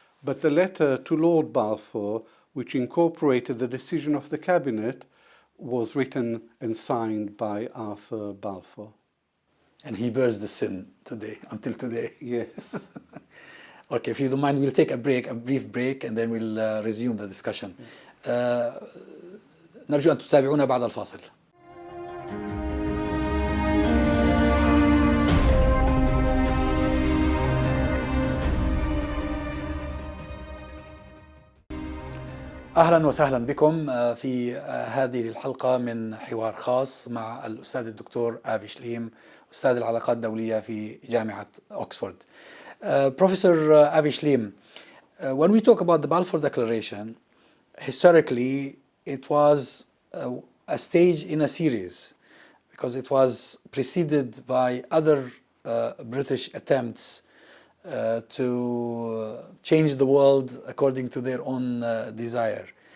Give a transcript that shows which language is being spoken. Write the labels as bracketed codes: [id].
[en] But the letter to Lord Balfour, which incorporated the decision of the cabinet, was written and signed by Arthur Balfour. And he bears the sin today, until today. Yes. Okay, if you don't mind, we'll take a brief break, and then we'll resume the discussion. [ar] نرجو أن تتابعونا بعد الفاصل. أهلا وسهلا بكم في هذه الحلقة من حوار خاص مع الأستاذ الدكتور آفي شليم، أستاذ العلاقات الدولية في جامعة أكسفورد. [en] Professor Avi Shleim, when we talk about the Balfour Declaration, historically it was a stage in a series, because it was preceded by other British attempts to change the world according to their own desire.